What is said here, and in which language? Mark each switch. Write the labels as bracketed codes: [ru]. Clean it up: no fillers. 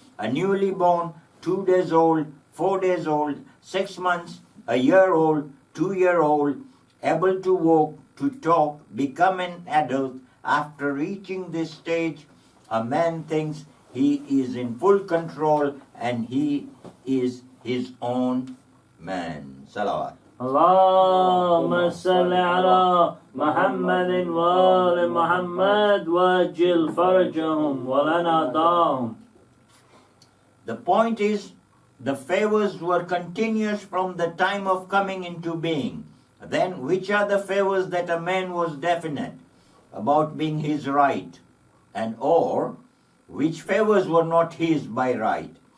[en] A newly born, 2 days old, 4 days old, 6 months, a year old, 2-year-old, able to walk, to talk, become an adult. After reaching this stage, a man thinks he is in full control and he is his own man. [ar] Salawat. اللهم صل على محمد وآل محمد وأجل فرجهم ولنعداهم. [en] The point is, the favors were continuous from the time of coming into being. Then, which are the favors that a man was definite about being his right, and or which favors were not his by right?